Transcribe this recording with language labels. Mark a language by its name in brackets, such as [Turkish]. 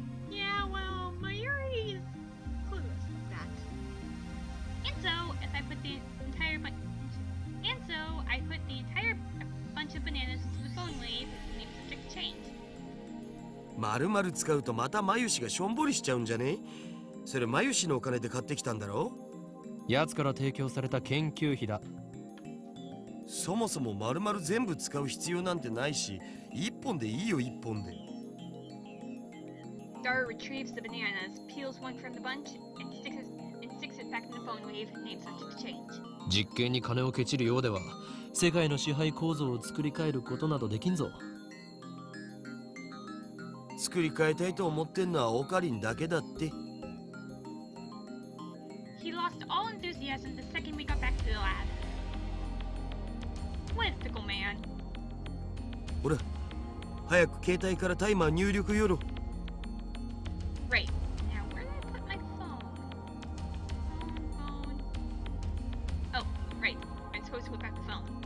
[English] Yeah, well, Mayuri's clueless with that. And so, if I put the entire bunch of bananas into the phone wave, name subject change. [Japanese] 丸々使うとまたマユシがしょんぼりしちゃうんじゃね？それマユシのお金で買ってきたんだろ？奴から提供された研究費だ。そもそも丸々全部使う必要なんてないし、一本でいいよ一本で。 [English] Dara retrieves the bananas, peels one from the bunch, and sticks it back in the phone wave, name subject change. [Japanese] 実験に金をケチるようでは、世界の支配構造を作り変えることなどできんぞ。作り変えたいと思ってんのはオカリンだけだって。 [English] He lost all enthusiasm the second we got back to the lab. What a fickle man. [Japanese] ほら、早く携帯からタイマー入力よろ。 [English] Right. Now where did I put my phone? Phone. Oh, right. I'm supposed to look at the phone.